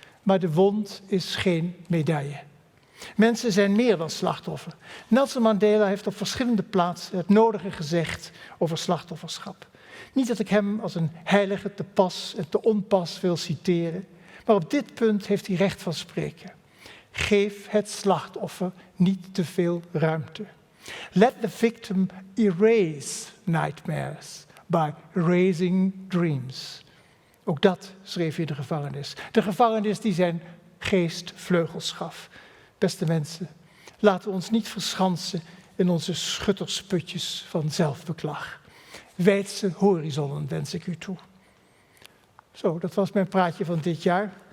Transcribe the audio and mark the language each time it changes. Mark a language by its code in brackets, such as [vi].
[nl] Maar de wond is geen medaille. Mensen zijn meer dan slachtoffer. Nelson Mandela heeft op verschillende plaatsen het nodige gezegd over slachtofferschap. Niet dat ik hem als een heilige te pas en te onpas wil citeren, maar op dit punt heeft hij recht van spreken. Geef het slachtoffer niet te veel ruimte. [en] Let the victim erase nightmares by raising dreams. [nl] Ook dat schreef hij in de gevangenis. De gevangenis die zijn geest vleugels gaf. Beste mensen, laten we ons niet verschansen in onze schuttersputjes van zelfbeklag. Wijdse horizonnen wens ik u toe. Zo, dat was mijn praatje van dit jaar.